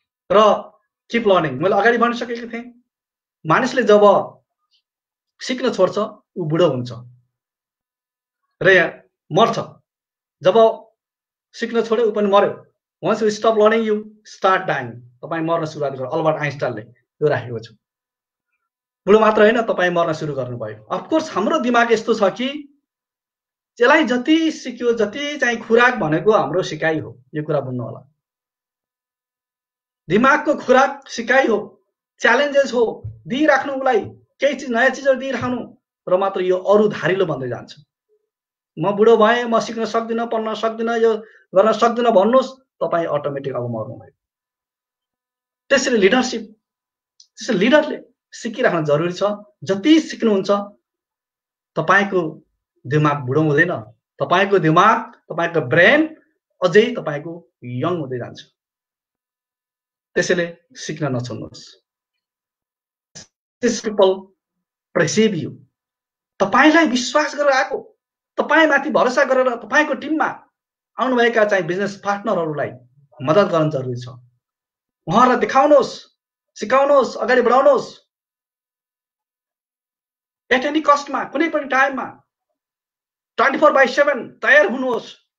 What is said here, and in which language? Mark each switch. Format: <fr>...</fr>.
<ne>र keep learning, मैले अगाडि भनिसकेको थिएँ, मानिसले जब सिक्न छोड्छ ऊ बुढो हुन्छ र मर्छ। जब सिक्न छोड्यो ऊ पनि मर्यो।</ne> <en>Once you stop learning you start dying.</en> <ne>तपाईँ मर्न सुरुवात गर्नु। अल्बर्ट आइन्स्टाइनले यो राखेको छ। बुढो मात्र होइन, तपाईँ मर्न सुरु गर्नुभयो। अफकोर्स हाम्रो दिमाग यस्तो छ कि त्यसलाई जति सिक्यो, जति चाहिँ खुराक भनेको हाम्रो सिकाइ हो। यो कुरा बुझ्नु होला। दिमागको खुराक सिकाइ हो, च्यालेन्जेस हो, दिइराख्नु उसलाई केही चिज, नयाँ चिजहरू दिइराख्नु, र मात्र यो अरू धारिलो बन्दै जान्छ। म बुढो भएँ, म सिक्न सक्दिनँ, पढ्न सक्दिनँ, यो गर्न सक्दिनँ भन्नुहोस्, तपाईँ अटोमेटिक अब मर्नुभयो। त्यसैले लिडरसिप, त्यसैले लिडरले सिकिराख्न जरुरी छ। जति सिक्नुहुन्छ तपाईको दिमाग बुढो हुँदैन, तपाईको दिमाग, तपाईको ब्रेन अझै तपाईको यङ हुँदै जान्छ। त्यसैले सिक्न नछोड्नुहोस्।</ne> <en>These people perceive you.</en> <ne>तपाईलाई विश्वास गरेर आएको, तपाईमाथि भरोसा गरेर तपाईको टिममा आउनुभएका चाहिँ बिजनेस पार्टनरहरूलाई मद्दत गर्न जरुरी छ। उहाँहरूलाई देखाउनुहोस्, सिकाउनुहोस्, अगाडि बढाउनुहोस्।</ne> <en>at any कस्टमा,</en> <ne>कुनै पनि टाइममा 24/7 तयार हुनुहोस्।</ne>